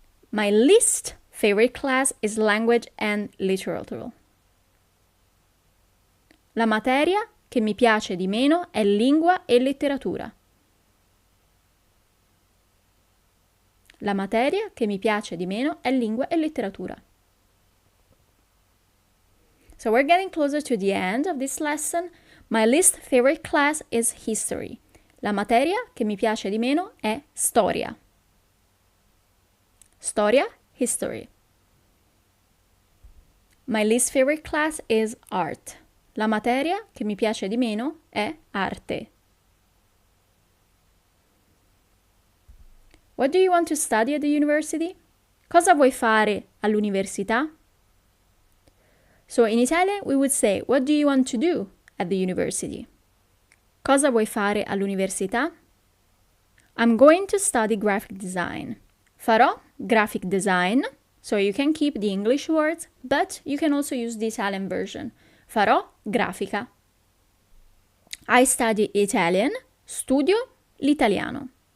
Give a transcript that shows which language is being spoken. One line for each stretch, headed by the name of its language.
English: My least favorite class is language and literature.
Italian: La materia che mi piace di meno è lingua e letteratura. La materia che mi piace di meno è lingua e letteratura.
English: So we're getting closer to the end of this lesson. My least favorite class is history.
Italian: La materia che mi piace di meno è storia. Storia,
English: history. My least favorite class is art.
Italian: La materia che mi piace di meno è arte.
English: What do you want to study at the university?
Italian: Cosa vuoi fare all'università?
English: So in Italian we would say, what do you want to do at the university?
Italian: Cosa vuoi fare all'università?
English: I'm going to study graphic design.
Italian: Farò
English: graphic design, so you can keep the English words, but you can also use the Italian version.
Italian: Farò grafica.
English: I study Italian,
Italian: studio l'italiano.